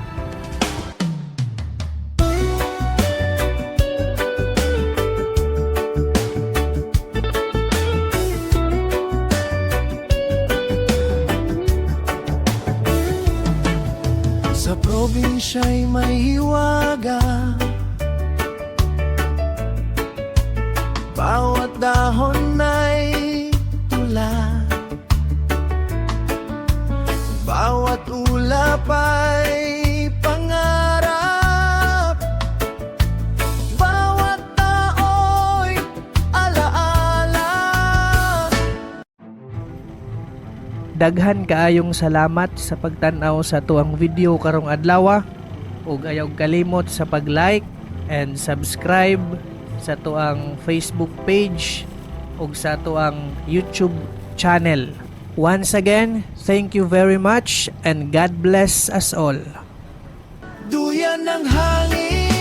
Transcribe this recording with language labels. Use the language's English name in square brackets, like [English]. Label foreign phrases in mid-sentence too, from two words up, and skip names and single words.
[Filipino] Sa probinsya'y may hiwaga, bawat dahon ay tula, bawat ulap ay pangarap, bawat tao'y alaala. [Cebuano] Daghan kaayong salamat sa pagtan-aw sa tuang video karong adlaw ug ayaw kalimot sa pag- [English] like and subscribe [Cebuano] sa tuang Facebook page ug sa tuang YouTube channel. [English] Once again, thank you very much and God bless us all. [Filipino] Duyan ng hangin